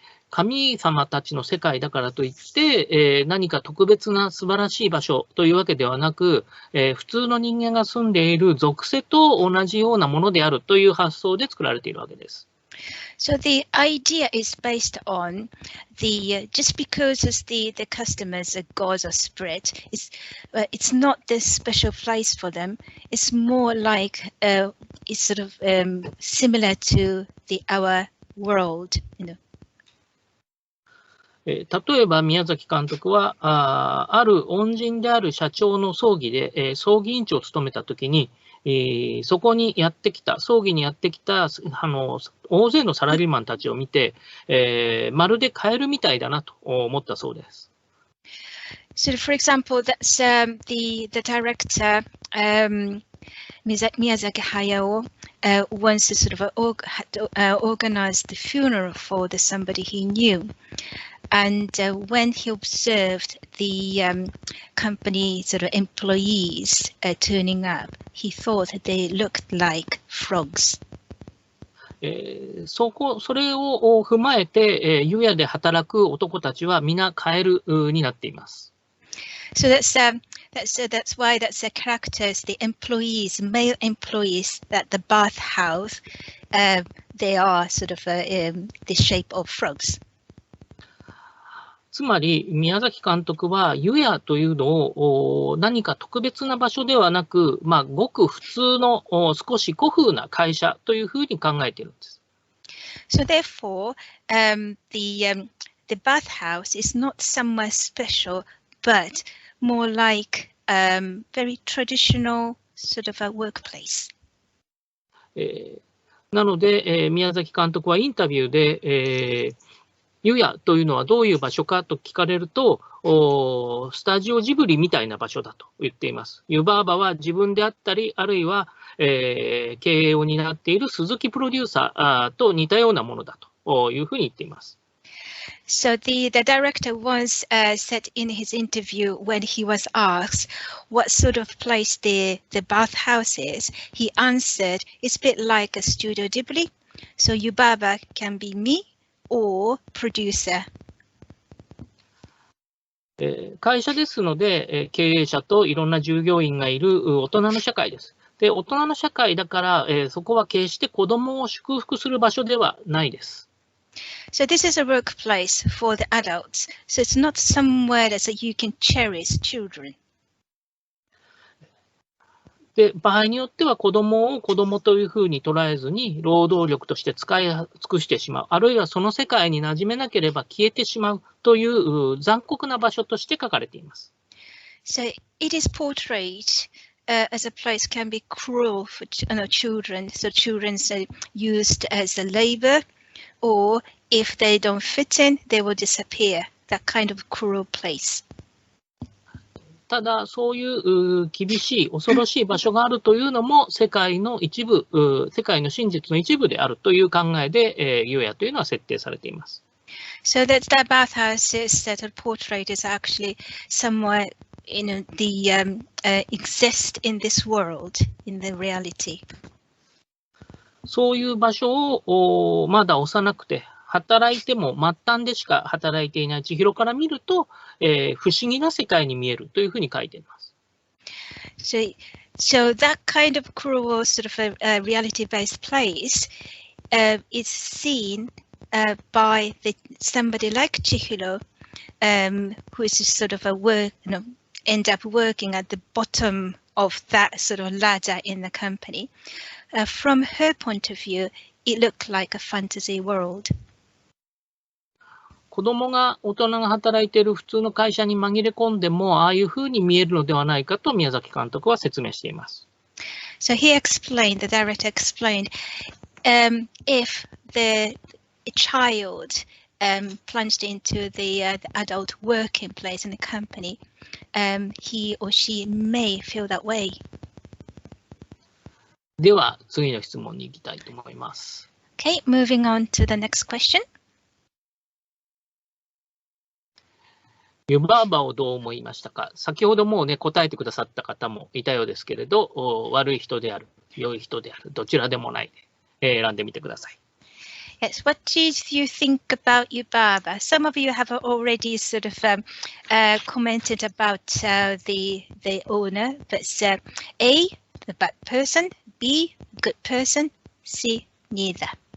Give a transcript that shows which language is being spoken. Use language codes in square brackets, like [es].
[ja] 神様たちの世界だからといって、何か特別な素晴らしい場所というわけではなく、普通の人間が住んでいる属性と同じようなものであるという発想で作られているわけです。 [en] So the idea is based on the just because as the customers are gods or spirit, it's not this special place for them. It's more like it's sort of similar to our world, you know. [ja] 例えば宮崎監督はある恩人である社長の葬儀で、葬儀委員長を務めたときに、そこにやってきた、葬儀にやってきた大勢のサラリーマンたちを見て、まるでカエルみたいだなと思ったそうです。 [en] So, for example, that's the director Miyazaki Hayao wants to sort of organize the funeral for somebody he knew. And when he observed the company sort of employees turning up, he thought they looked like frogs. [ja] それを踏まえて、湯屋で働く男たちは皆カエルになっています。 [en] So that's why that's the characters, the employees, male employees, that the bathhouse, they are sort of the shape of frogs. [ja] つまり宮崎監督は湯屋というのを何か特別な場所ではなく、ごく普通の少し古風な会社というふうに考えているんです。 [en] So therefore, the bathhouse is not somewhere special, but more like very traditional sort of a workplace. [ja] なので、宮崎監督はインタビューで、湯屋というのはどういう場所かと聞かれると、スタジオジブリみたいな場所だと言っています。湯婆婆は自分であったり、あるいは、経営を担っている鈴木プロデューサーと似たようなものだというふうに言っています。 [en] So the director once said in his interview when he was asked what sort of place the bathhouse is, he answered, it's a bit like a Studio Ghibli. So Yubaba can be me or producer. [ja] 会社ですので、経営者といろんな従業員がいる大人の社会です。で、大人の社会だから、そこは決して子供を祝福する場所ではないです。 [en] So this is a workplace for the adults. So it's not somewhere that you can cherish children. [ja] で、場合によっては子供を子供というふうに捉えずに労働力として使い尽くしてしまう。あるいはその世界に馴染めなければ消えてしまうという残酷な場所として書かれています。 [en] So it is portrayed as a place can be cruel for children. So children are used as a labor, or if they don't fit in, they will disappear. That kind of cruel place. [ja] ただ、そういう厳しい、恐ろしい場所があるというのも世界の一部、世界の真実の一部であるという考えで、湯屋というのは設定されています。 [en] So that bathhouses that are portrayed is actually somewhere, the exist in this world, in the reality. [ja] そういう場所をまだ幼くて、働いても末端でしか働いていない千尋から見ると、不思議な世界に見えるというふうに書いています。 [en] So that kind of cruel sort of a reality-based place is seen by somebody like Chihiro, who is sort of end up working at the bottom of that sort of ladder in the company. From her point of view, it looked like a fantasy world. [ja] 子供が大人が働いている普通の会社に紛れ込んでもああいうふうに見えるのではないかと宮崎監督は説明しています。 [en] So the director explained, if the child plunged into the adult working place in the company, he or she may feel that way. [ja] では次の質問に行きたいと思います。 [en] Okay, moving on to the next question. [ja] 湯婆婆をどう思いましたか？先ほどもうね、答えてくださった方もいたようですけれど、悪い人である、良い人である、どちらでもないで、選んでみてください。 [en] Yes, what did you think about Yubaba? Some of you have already sort of commented about the owner, but A, the bad person, B, good person, C, neither.